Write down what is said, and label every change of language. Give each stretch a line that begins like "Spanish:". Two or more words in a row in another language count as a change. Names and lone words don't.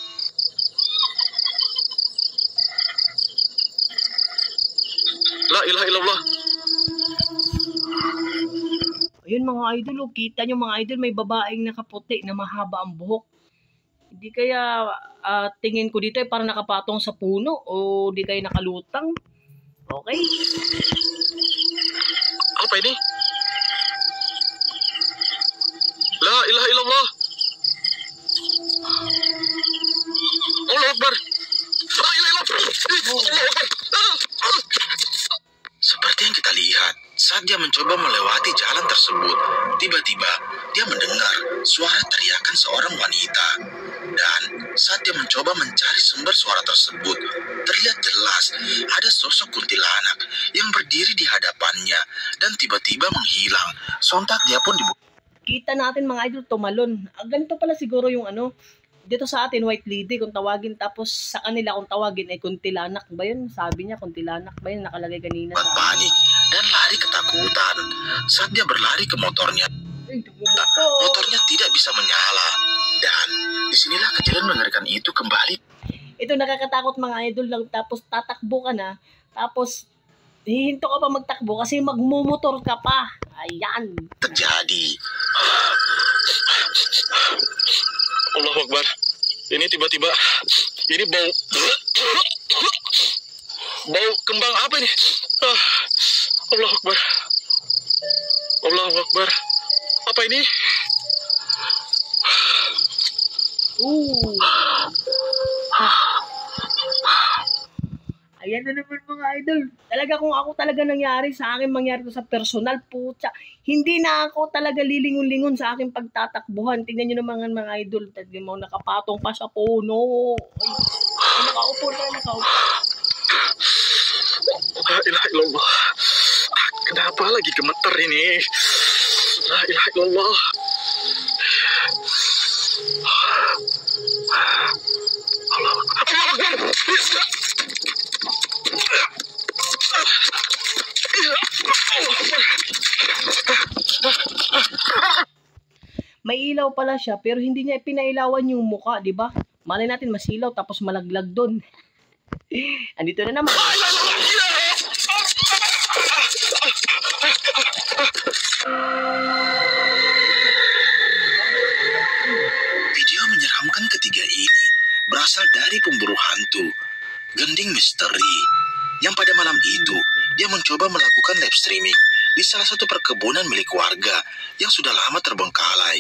Arabic: لا إله إلا الله.
Filipino: Ayun mga idol, kita nyo mga idol, may babaeng nakaputi na mahaba ang buhok. Hindi kaya tingin ko dito ay parang nakapatong sa puno o di kaya nakalutang. Okay?
Indonesian: Apa ini?
Arabic: لا إله إلا الله. الله أكبر. لا إله إلا الله. الله أكبر.
Indonesian: Seperti yang kita lihat, saat dia mencoba melewati jalan tersebut, tiba-tiba dia mendengar suara teriakan seorang wanita. Dan saat dia mencoba mencari sumber suara tersebut, terlihat jelas ada sosok kuntilanak yang berdiri di hadapannya dan tiba-tiba menghilang. Sontak dia pun
Filipino: Kita natin mga idol tumalon. Ganito pala siguro yung dito sa atin
English: white lady
Filipino: kung tawagin, tapos sa kanila kung tawagin ay kuntilanak ba yun? Sabi niya kuntilanak ba yun? Nakalagay kanina sa
Indonesian: panik dan lari ketakutan. Saat dia berlari ke motornya, motornya tidak bisa menyala. Dan disinilah kejadian mengerikan itu kembali.
Filipino: Ito nakakatakot mga idol lang, tapos tatakbo ka na, tapos hihinto ka pa magtakbo kasi magmumotor ka pa. Ayan.
Arabic: Terjadi. الله أكبر.
Indonesian: Ini tiba-tiba ini bau kembang apa ini?
Arabic: الله أكبر. الله أكبر.
Indonesian: Apa ini?
Filipino: Ayan na naman mga idol. Talaga kung ako talaga nangyari sa akin, mangyari to sa personal, putya. Hindi na ako talaga lilingon-lingon sa aking pagtatakbuhan. Tingnan nyo naman mga idol. Tignan mo, nakapatong pa sa puno. Ay, nakaupo na, nakaupo.
Arabic: لا إله إلا الله.
Indonesian: Kenapa lagi gemeter ini?
Arabic: لا إله إلا الله. الله أكبر.
Filipino: May ilaw pala siya pero hindi niya pinailawan yung muka, di ba? Malay natin masilaw tapos malaglag doon. Andito na naman.
Indonesian: Video menyeramkan ketiga ini berasal dari pemburu hantu, Gending Misteri, yang pada malam itu dia mencoba melakukan live streaming di salah satu perkebunan milik warga yang sudah lama terbengkalai.